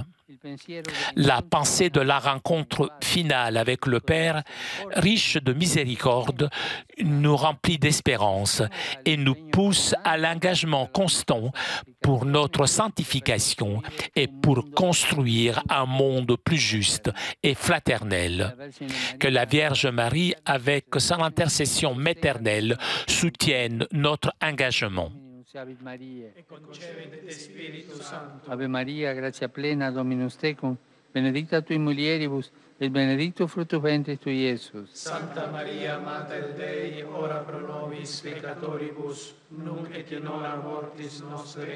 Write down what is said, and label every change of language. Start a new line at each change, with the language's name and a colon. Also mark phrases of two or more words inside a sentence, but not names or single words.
French: La pensée de la rencontre finale avec le Père, riche de miséricorde, nous remplit d'espérance et nous pousse à l'engagement constant pour notre sanctification et pour construire un monde plus juste et fraternel. Que la Vierge Marie, avec son intercession maternelle, soutienne notre engagement.
Latin: Ave Maria, gratia plena, Dominus tecum, benedicta tui mulieribus, et benedictus fructus ventris tui, Iesus. Santa Maria, Mater Dei, ora pro nobis peccatoribus, nunc et in hora mortis nostre.